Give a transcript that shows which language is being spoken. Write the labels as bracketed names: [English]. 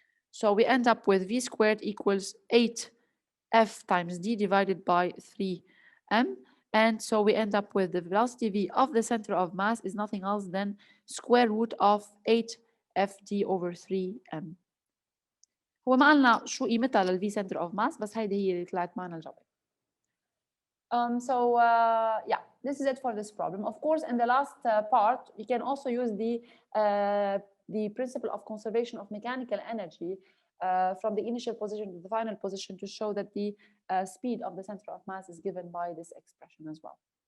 [English] So we end up with v squared equals 8f times d divided by 3m. And so we end up with the velocity v of the center of mass is nothing else than square root of 8fd over 3m. [Arabic] هو ما قالنا شو قيمتها للv center of mass، بس هيدي هي اللي طلعت معنا الجواب. [English] Yeah, this is it for this problem. Of course, in the last part, you can also use the principle of conservation of mechanical energy from the initial position to the final position to show that the speed of the center of mass is given by this expression as well.